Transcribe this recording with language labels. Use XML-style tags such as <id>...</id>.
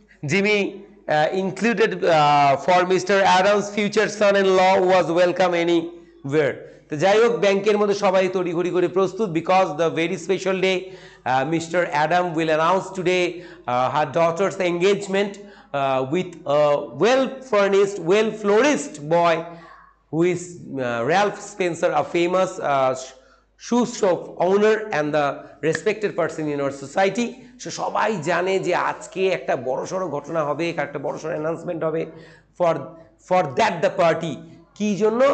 <en>Jimmy included for Mr. Adams' future son-in-law was welcome anywhere.</en> <bn>তো যাই হোক, ব্যাংকের মধ্যে সবাই তড়িঘড়ি করে প্রস্তুত,</bn> <en>Because the very special day mister Adam will announce today her daughter's engagement with well furnished, well flourished boy who is Ralph Spencer, a famous shoes of honor and the respected person in our society.</en> <bn>So সবাই জানে যে আজকে একটা বড়সড় ঘটনা হবে, একটা বড়সড় অ্যানাউন্সমেন্ট হবে</bn> <en>For for that the party.</en> <bn>কি জন্য?</bn>